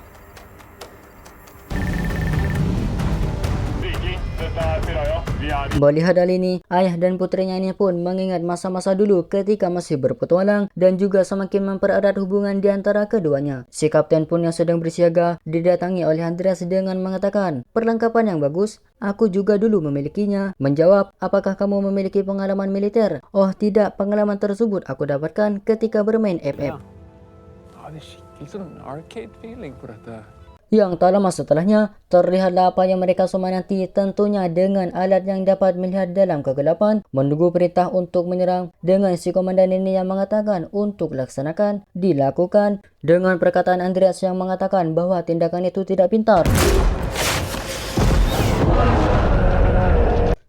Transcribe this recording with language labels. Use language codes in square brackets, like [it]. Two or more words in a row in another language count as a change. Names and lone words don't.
[id] Melihat hal ini, ayah dan putrinya ini pun mengingat masa-masa dulu ketika masih berpetualang dan juga semakin mempererat hubungan di antara keduanya. Si kapten pun yang sedang bersiaga didatangi oleh Andreas dengan mengatakan, "Perlengkapan yang bagus, aku juga dulu memilikinya." Menjawab, "Apakah kamu memiliki pengalaman militer?" "Oh tidak, pengalaman tersebut aku dapatkan ketika bermain FF." [no] Ja, det er skikkelig sånn [en] arcade feeling [no] på dette. [id] Yang tak lama setelahnya, terlihatlah apa yang mereka semua nanti, tentunya dengan alat yang dapat melihat dalam kegelapan, menunggu perintah untuk menyerang dengan si komandan ini yang mengatakan untuk laksanakan, dilakukan, dengan perkataan Andreas yang mengatakan bahwa tindakan itu tidak pintar.